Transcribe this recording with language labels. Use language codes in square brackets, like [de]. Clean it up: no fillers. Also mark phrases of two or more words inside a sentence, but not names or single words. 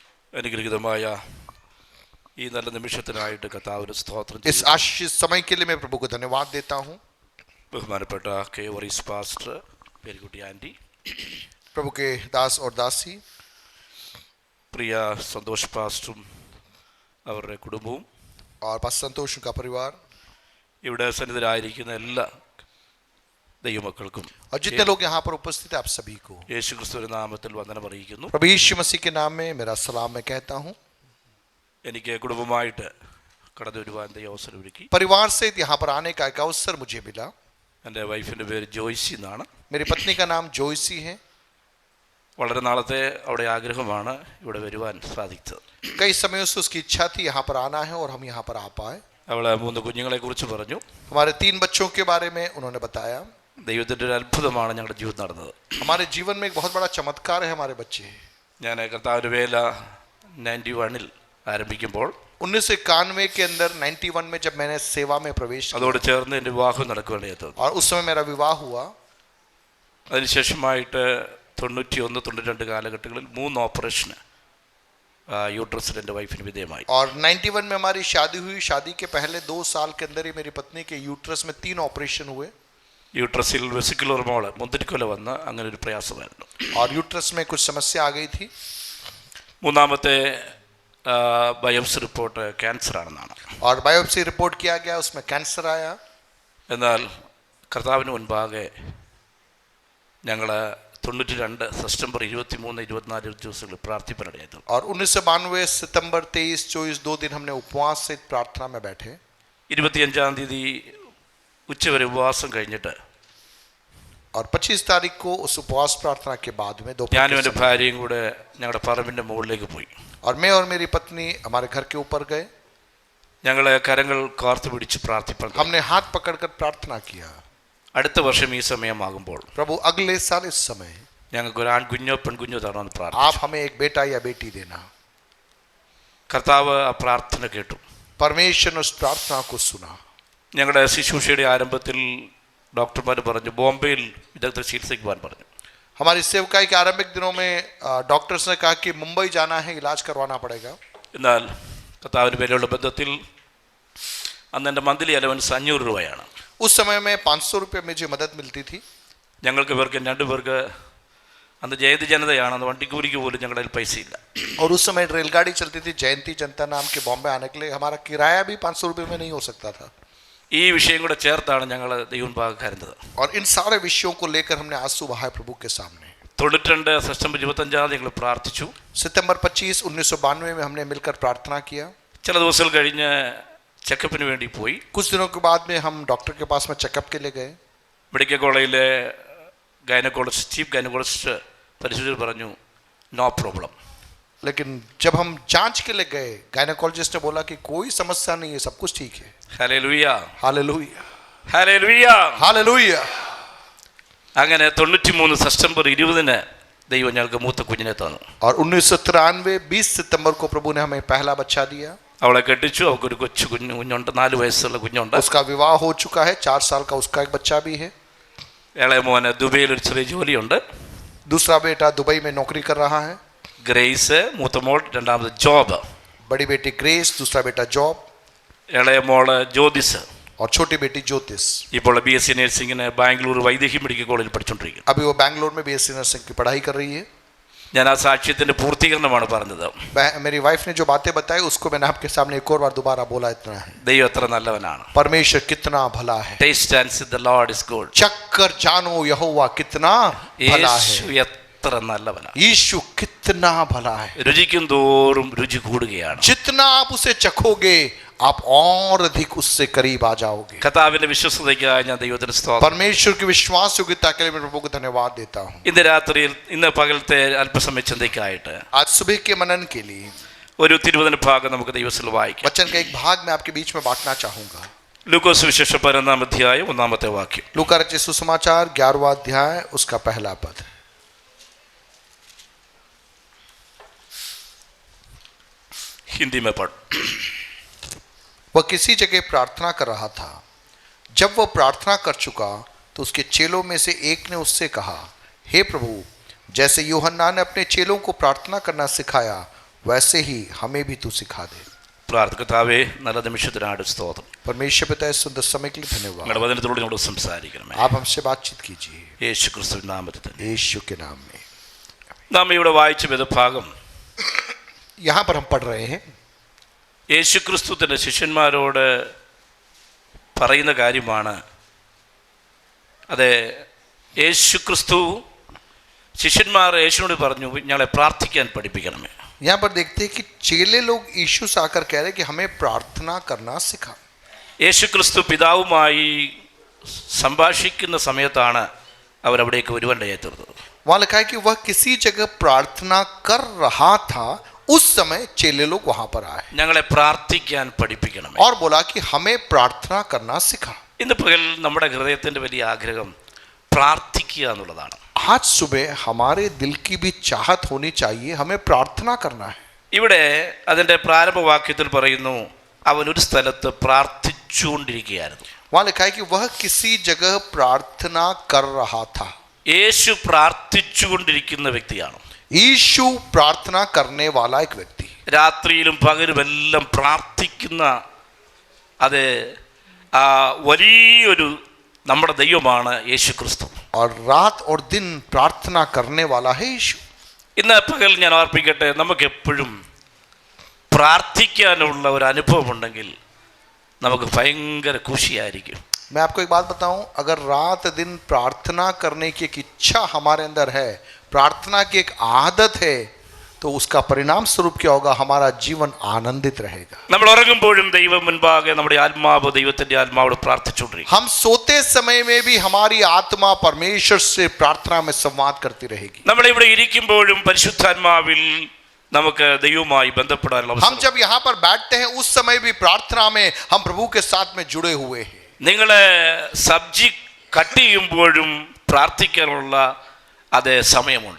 [ml] അനുഗ്രഹീതമായ ഈ നല്ല നിമിഷത്തിനായിട്ട് കർത്താവിന് സ്തോത്രം [hi] इस आशीष समय के लिए मैं प्रभु को धन्यवाद देता हूँ। [ml] ബഹുമാനപ്പെട്ട കെ വറീസ് പാസ്റ്റർ, പേരുകുട്ടി ആൻറ്റി, [hi] प्रभु के दास और दासी, [ml] പ്രിയ സന്തോഷ് പാസ്റ്ററും അവരുടെ കുടുംബവും, [hi] और पास्टर संतोष का परिवार, [ml] ഇവിടെ സന്നിധരായിരിക്കുന്ന എല്ലാ ദൈവമക്കൾക്കും [hi] और जितने लोग यहाँ पर उपस्थित हैं आप सभी को [ml] യേശു ക്രിസ്തുവിന്റെ നാമത്തിൽ വന്ദനം അറിയിക്കുന്നു. [hi] प्रभु यीशु मसीह के नाम में मेरा सलाम मैं कहता हूँ। [ml] എനിക്ക് കുടുംബമായിട്ട് കടന്നു വരുവാൻ അവസരം ഒരുക്കി. [hi] परिवार से यहाँ पर आने का एक अवसर मुझे मिला। [ml] എൻ്റെ വൈഫിൻ്റെ പേര് ജോയ്സി എന്നാണ്. [hi] मेरी पत्नी का नाम जोयसी है। [ml] വളരെ നാളത്തെ അവിടെ ആഗ്രഹമാണ് ഇവിടെ വരുവാൻ സാധിച്ചത്. [hi] कई समयों से उसकी इच्छा थी यहाँ पर आना है और हम यहाँ पर आ पाए। [ml] അവൾ 3 കുഞ്ഞുങ്ങളെ കുറിച്ച് പറഞ്ഞു. [hi] हमारे 3 बच्चों के बारे में उन्होंने बताया। [ml] ദൈവത്തിൻ്റെ ഒരു അത്ഭുതമാണ് ഞങ്ങളുടെ ജീവിതം നടന്നത്. [hi] हमारे जीवन में एक बहुत बड़ा चमत्कार है हमारे बच्चे। [ml] ഞാൻ കർത്താവിൻ്റെ വേല 91 ആരംഭിക്കുമ്പോൾ [hi] 1991 के अंदर 91 में जब मैंने सेवा में प्रवेश किया, [ml] അതോട് ചേർന്ന് എൻ്റെ വിവാഹം നടക്കുകയാണ്. [hi] और उस समय मेरा विवाह हुआ। [ml] അതിനുശേഷമായിട്ട് 91, 92 കാലഘട്ടങ്ങളിൽ 3 ഓപ്പറേഷന് യൂട്രസിൽ എൻ്റെ വൈഫിന് വിധേയമായി. [hi] और 91 में हमारी शादी हुई। शादी के पहले 2 साल के अंदर ही मेरी पत्नी के यूट्रस में 3 ऑपरेशन हुए। [ml] യൂട്രസിൽ വെസിക്കുലർ മോള് മുന്തിരിക്കൊല വന്ന് അങ്ങനെ ഒരു പ്രയാസമായിരുന്നു. [hi] और यूट्रस में कुछ समस्या आ गई थी। [ml] മൂന്നാമത്തെ [en] biopsy report cancer [ml] ആണെന്നാണ്. [hi] और [en] biopsy report [hi] किया गया, उसमें कैंसर आया। [ml] എന്നാൽ കർത്താവിന് മുൻപാകെ ഞങ്ങൾ 92 സെപ്റ്റംബർ 23, 24 ദിവസങ്ങളിൽ പ്രാർത്ഥിപ്പാനിടയായി. [hi] और 1992 सितंबर 23, 24 2 दिन हमने उपवास से प्रार्थना में बैठे। [ml] 25-ാം തീയതി ഉച്ചവരെ ഉപവാസം കഴിഞ്ഞിട്ട് [hi] और 25 तारीख को उस उपवास प्रार्थना के बाद में [ml] ഞാനും എൻ്റെ ഭാര്യയും കൂടെ ഞങ്ങളുടെ പറമ്പിൻ്റെ മുകളിലേക്ക് പോയി. [hi] और मैं और मेरी पत्नी हमारे घर के ऊपर गए। [ml] ഞങ്ങൾ കരങ്ങൾ കോർത്ത് പിടിച്ച് പ്രാർത്ഥിപ്പാൻ. [hi] हमने हाथ पकड़कर प्रार्थना किया। [ml] അടുത്ത വർഷം ഈ സമയമാകുമ്പോൾ [hi] प्रभु अगले साल इस समय [ml] ഞങ്ങൾക്ക് ഒരു ആൺകുഞ്ഞോ പെൺകുഞ്ഞോ തരണമെന്ന് പ്രാർത്ഥിച്ചു. [hi] आप हमें एक बेटा या बेटी देना। [ml] കർത്താവ് ആ പ്രാർത്ഥന കേട്ടു. [hi] परमेश्वर ने उस प्रार्थना को सुना। [ml] ഞങ്ങളുടെ ശുശ്രൂഷയുടെ ആരംഭത്തിൽ ഡോക്ടർമാർ പറഞ്ഞു ബോംബെയിൽ വിദഗ്ധ ചികിത്സയ്ക്ക് പോകാൻ പറഞ്ഞു. [hi] हमारी सेवकाई के आरंभिक दिनों में डॉक्टर्स ने कहा कि मुंबई जाना है, इलाज करवाना पड़ेगा। [ml] എന്നാൽ കർത്താവിന് പേരുള്ള ബന്ധത്തിൽ അന്ന് എൻ്റെ [en] monthly allowance [ml] 500 രൂപയാണ്. [hi] उस समय में 500 रुपये मुझे मदद मिलती थी। [ml] ഞങ്ങൾക്ക് പേർക്ക് 2 പേർക്ക് അന്ന് ജയന്തി ജനതയാണ്, അന്ന് വണ്ടിക്കൂലിക്ക് പോലും ഞങ്ങളുടെ കയ്യിൽ പൈസ ഇല്ല. [hi] और उस समय रेलगाड़ी चलती थी जयंती जनता नाम के, बॉम्बे आने के लिए हमारा किराया भी 500 रुपये में नहीं हो सकता था। [ml] ഈ വിഷയം കൂടെ ചേർത്താണ് ഞങ്ങൾ ദൈവമുൻപാകെ കരുതുന്നത്. [hi] और इन सारे विषयों को लेकर हमने आंसू बहाए प्रभु के सामने। [ml] 92 സെപ്റ്റംബർ 25 ഞങ്ങൾ പ്രാർത്ഥിച്ചു. [hi] सितंबर 25 1992 में हमने मिलकर प्रार्थना किया। [ml] ചില ദിവസങ്ങൾ കഴിഞ്ഞ് ചെക്കപ്പിന് വേണ്ടി പോയി. [hi] कुछ दिनों के बाद में हम डॉक्टर के पास में चेकअप के लिए गए। [ml] മെഡിക്കൽ കോളേജിലെ ഗൈനക്കോളജിസ്റ്റ്, [en] chief gynecologist [ml] പരിശോധിച്ച് പറഞ്ഞു [en] no problem. [hi] लेकिन जब हम जांच के लिए गए, गायनेकोलॉजिस्ट ने बोला कि कोई समस्या नहीं है, सब कुछ ठीक है। [ml] ഹല്ലേലൂയ, [hi] हालेलुया, [ml] ഹല്ലേലൂയ, [hi] हालेलुया। [ml] അങ്ങനെ 93 സെപ്റ്റംബർ 20 ദൈവം ഞങ്ങൾക്ക് മൂത്ത കുഞ്ഞിനെ തന്നു. [hi] और 1993 20 सितंबर को प्रभु ने हमें पहला बच्चा दिया। [ml] അവളെ കെട്ടിച്ചു. അവൾക്കൊരു കൊച്ചു കുഞ്ഞുണ്ട്, 4 വയസ്സുള്ള കുഞ്ഞുണ്ട്. [hi] उसका विवाह हो चुका है, 4 साल का उसका एक बच्चा भी है। [ml] ഇളയ മോന് ദുബൈയിൽ ഒരു ചെറിയ ജോലിയുണ്ട്. [hi] दूसरा बेटा दुबई में नौकरी कर रहा है। [ml] ഗ്രേസ് മൂത്ത മോൾ, രണ്ടാമത് ജോബ്. [hi] बड़ी बेटी ग्रेस, दूसरा बेटा जॉब, [ml] ഇളയ മോള് ജ്യോതിസ്. [hi] और छोटी बेटी ज्योतिष। [ml] ഇപ്പോൾ BSc നഴ്സിംഗിന് ബാംഗ്ലൂർ വൈദേഹി മെഡിക്കൽ കോളേജിൽ പഠിച്ചുകൊണ്ടിരിക്കുന്നു. [hi] अभी वो बैंगलोर में BSc नर्सिंग की पढ़ाई कर रही है। [ml] ഞാൻ ആ സാക്ഷ്യത്തിന്റെ പൂർത്തീകരണമാണ് പറഞ്ഞത്. [hi] मेरी वाइफ ने जो बातें बताई उसको मैंने आपके सामने एक और बार दोबारा बोला। इतना है, [ml] ദൈവം എത്ര നല്ലവനാണ്. [hi] परमेश्वर कितना भला है। [en] taste and see the Lord is good. [hi] चक्कर जानो यहोवा कितना भला [ml] യേശു [hi] है। [ml] എത്ര നല്ലവനാണ്. [hi] यीशु कितना भला है। [ml] രുചിക്കും തോറും രുചി കൂടുകയാണ്. [hi] जितना आप उसे चखोगे आप और अधिक उससे करीब आ जाओगे। [ml] കർത്താവിന്റെ വിശ്വസ്തതയ്ക്കായി ഞാൻ ദൈവത്തിന് സ്തോത്രം. [hi] परमेश्वर की विश्वास योग्यता के लिए मैं प्रभु को धन्यवाद देता हूँ। [ml] ഇന്ന് പകലത്തെ അല്പസമയ ചിന്തയ്ക്കായിട്ട് [hi] आज सुबह के मनन के लिए [ml] ഒരു 20 ഭാഗം നമുക്ക് ദൈവത്തിൽ വായിക്കാം. [hi] वचन का एक भाग मैं आपके बीच में बांटना चाहूंगा। [ml] ലൂക്കോസ് സുവിശേഷം 12-ാം അധ്യായം 1-ാമത്തെ വാക്യം. [hi] लूका रचित सुसमाचार 11वां अध्याय उसका पहला पद। हिंदी में पढ़. वह किसी जगह प्रार्थना कर रहा था। जब वह प्रार्थना कर चुका तो उसके चेलों में से एक ने उससे कहा, हे प्रभु, जैसे यूहन्ना ने अपने चेलों को प्रार्थना करना सिखाया वैसे ही हमें भी तू सिखा दे। [ml] പ്രാർത്ഥിക്കത്താവേ നല്ല നിമിഷത്തിനായിട്ട് സ്തോത്രം. [hi] परमेश्वर पिता इस सुंदर समय के लिए धन्यवाद। [ml] നിങ്ങളുടെ വചനത്തിലൂടെ ഞങ്ങളോട് സംസാരിക്കണമേ. [hi] आप हमसे बातचीत कीजिए [ml] യേശു ക്രിസ്തുവിൻ നാമത്തിൽ തന്നെ. [hi] यीशु के नाम में। [ml] നാം ഇവിടെ വായിച്ച വേദഭാഗം [hi] यहाँ पर हम पढ़ रहे हैं [ml] യേശു ക്രിസ്തു തൻ്റെ ശിഷ്യന്മാരോട് പറയുന്ന കാര്യമാണ്. അതെ, യേശു ക്രിസ്തു ശിഷ്യന്മാർ യേശുവിനോട് പറഞ്ഞു, ഞങ്ങളെ പ്രാർത്ഥിക്കാൻ പഠിപ്പിക്കണമേ. [hi] यहाँ पर देखते हैं कि चेले लोग यीशु से आकर कह रहे हैं कि हमें प्रार्थना करना सिखा। [ml] യേശു ക്രിസ്തു പിതാവുമായി സംഭാഷിക്കുന്ന സമയത്താണ് അവരവിടേക്ക് വരുവാനിടയായി തീർന്നത്. [hi] वहाँ लिखा है कि वह किसी जगह प्रार्थना कर रहा था, उस समय चेले लोग वहां पर आए [ml] ഞങ്ങളെ പ്രാർത്ഥിക്കാൻ പഠിപ്പിക്കണം [hi] और बोला कि हमें प्रार्थना करना सिखा। [ml] ഇന്ന് പകൽ നമ്മുടെ ഹൃദയത്തിൻ്റെ വലിയ ആഗ്രഹം പ്രാർത്ഥിക്കുക എന്നുള്ളതാണ്. [hi] आज सुबह हमारे दिल की भी चाहत होनी चाहिए, हमें प्रार्थना करना है। [ml] ഇവിടെ അതിൻ്റെ പ്രാരംഭവാക്യത്തിൽ പറയുന്നു, അവൻ ഒരു സ്ഥലത്ത് പ്രാർത്ഥിച്ചുകൊണ്ടിരിക്കുകയായിരുന്നു. [hi] वहाँ लिखा है कि वह किसी जगह प्रार्थना कर रहा था। [ml] യേശു പ്രാർത്ഥിച്ചുകൊണ്ടിരിക്കുന്ന വ്യക്തിയാണ്. [hi] यीशु प्रार्थना करने वाला एक व्यक्ति, [ml] രാത്രിയിലും പകലുമെല്ലാം പ്രാർത്ഥിക്കുന്ന അത് വലിയൊരു നമ്മുടെ ദൈവമാണ് യേശു ക്രിസ്തു. [hi] और रात और दिन प्रार्थना करने वाला है यीशु। [ml] ഇന്ന് പകൽ ഞാൻ ഓർപ്പിക്കട്ടെ, നമുക്ക് എപ്പോഴും പ്രാർത്ഥിക്കാനുള്ള ഒരു അനുഭവം ഉണ്ടെങ്കിൽ നമുക്ക് ഭയങ്കര ഖുഷിയായിരിക്കും. [hi] मैं आपको एक बात बताऊं, अगर रात दिन प्रार्थना करने की एक इच्छा हमारे अंदर है, प्रार्थना की एक आदत है, तो उसका परिणाम स्वरूप क्या होगा? हमारा जीवन आनंदित रहेगा। [ml] നമ്മൾ ഉറങ്ങുമ്പോഴും ദൈവം മുൻപാകെ നമ്മുടെ ആത്മാവ് ദൈവത്തിന്റെ ആത്മാവോട് പ്രാർത്ഥിച്ചുകൊണ്ടിരിക്കും. [hi] हम सोते समय में भी हमारी आत्मा परमेश्वर से प्रार्थना में संवाद करती रहेगी। [ml] നമ്മൾ ഇവിടെ ഇരിക്കുമ്പോഴും പരിശുദ്ധാത്മാവിൽ നമുക്ക് ദൈവവുമായി ബന്ധപ്പെടാനുള്ള [hi] हम जब यहाँ पर बैठते हैं उस समय भी प्रार्थना में हम प्रभु के साथ में जुड़े हुए हैं। [ml] നിങ്ങളെ സബ്ജി കട്ട് ചെയ്യുമ്പോഴും പ്രാർത്ഥിക്കാനുള്ള അതേ സമയമുണ്ട്.